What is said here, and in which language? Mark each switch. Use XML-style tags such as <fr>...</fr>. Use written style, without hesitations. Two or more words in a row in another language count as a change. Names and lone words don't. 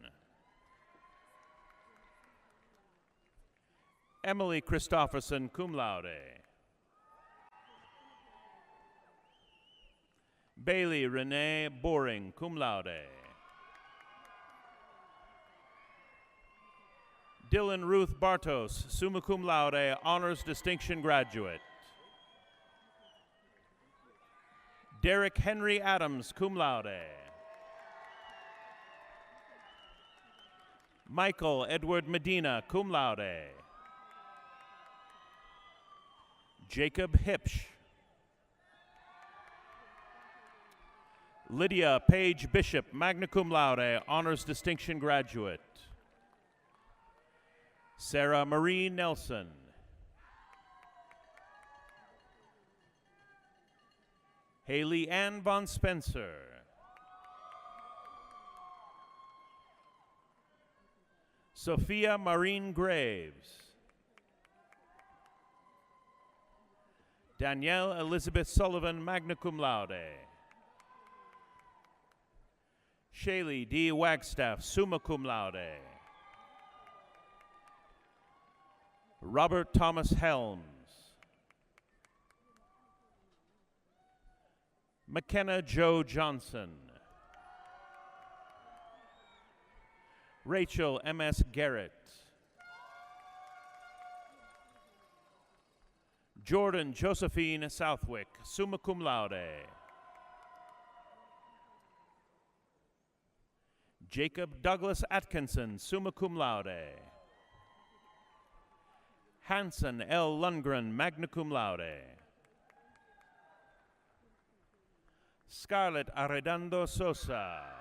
<en>Emily Christopherson, cum laude. Bailey Renee Boring, cum laude. Dylan Ruth Bartos, summa cum laude, honors distinction graduate. Derek Henry Adams, cum laude. Michael Edward Medina, cum laude. Jacob Hipsch. Lydia Page Bishop, magna cum laude, honors distinction graduate. Sarah Marie Nelson. Haley Ann Von Spencer. Sophia Maureen Graves. Danielle Elizabeth Sullivan, magna cum laude. Shaylee D. Wagstaff, summa cum laude. Robert Thomas Helms. McKenna Joe Johnson. Rachel M.S. Garrett. Jordan Josephine Southwick, summa cum laude. Jacob Douglas Atkinson, summa cum laude. Hanson L. Lundgren, magna cum laude. Scarlett Arredondo Sosa.</en>